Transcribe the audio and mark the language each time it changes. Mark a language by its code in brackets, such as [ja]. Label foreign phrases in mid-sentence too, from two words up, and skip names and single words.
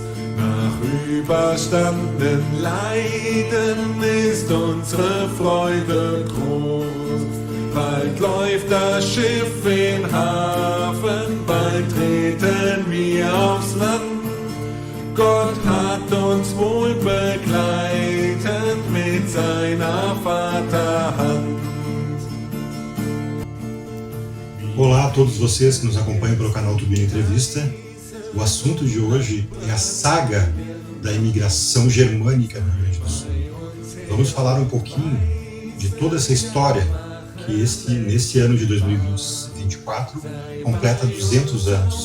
[de] Nach überstandenen Leiden ist unsere Freude groß. Bald läuft das Schiff in Hafen, bald treten wir aufs Land. Gott hat uns wohl begleitet mit seiner Vaterhand. [pt] Olá a todos vocês que nos acompanham pelo canal Turbina Entrevista. O assunto de hoje é a saga da imigração germânica no Rio Grande do Sul. Vamos falar um pouquinho de toda essa história que neste ano de 2024 completa 200 anos.